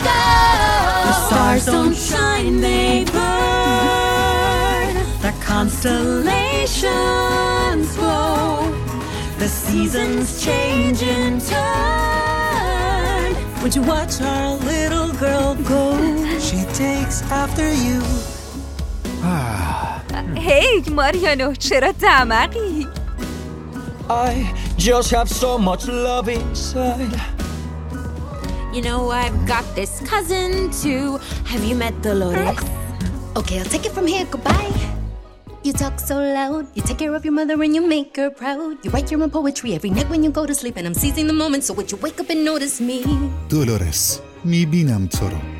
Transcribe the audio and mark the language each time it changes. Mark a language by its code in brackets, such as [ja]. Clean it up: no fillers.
[en] The stars don't shine, they burn. The constellations glow. The seasons change in turn. Would you watch our little girl go? She takes after you. [fa] Hey, Mariano, چرا دمقی؟ [en] I just have so much love inside. You know, I've got this cousin too. Have you met Dolores? Okay, I'll take it from here, goodbye. You talk so loud. You take care of your mother and you make her proud. You write your own poetry every night when you go to sleep. And I'm seizing the moment, so would you wake up and notice me? [fa] Dolores, میبینم تو رو.